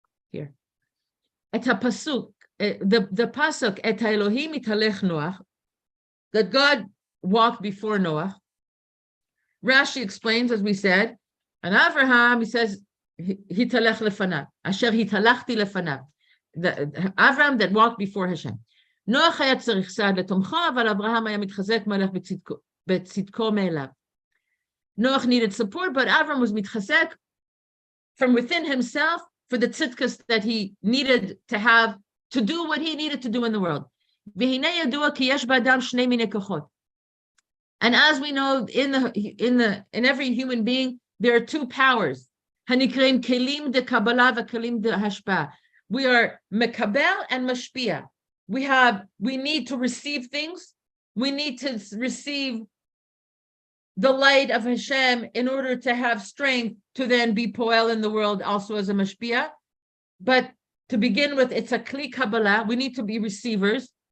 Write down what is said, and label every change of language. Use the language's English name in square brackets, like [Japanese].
[English] Here. Et pasuk, the pasuk [Hebrew] et Elohim italech Noach, [English] that God walked before Noah. Rashi explains, as we said, and Avraham, he says, [Hebrew] hitalech lefanav, asher hitalachti lefanav, [English] Avraham that walked before Hashem. [Hebrew] Noach היה צריך סעד לתומכו, אבל אברהם היה מתחזק מלך בצדקו מאליו. [English] Noach needed support, but Avraham was מתחזק from within himself for the tzidkas that he needed to have to do what he needed to do in the world. [Hebrew] והנה ידוע כי יש באדם שני מיני כוחות. [English] And as we know, in every human being, there are two powers. [Hebrew] הנקראים כלים דקבלה וכלים דהשפעה. [English] We are mekabel and mashpia. We need to receive things. We need to receive the light of Hashem in order to have strength to then be poel in the world, also as a mashpia. But to begin with, it's a kli kabbalah. We need to be receivers.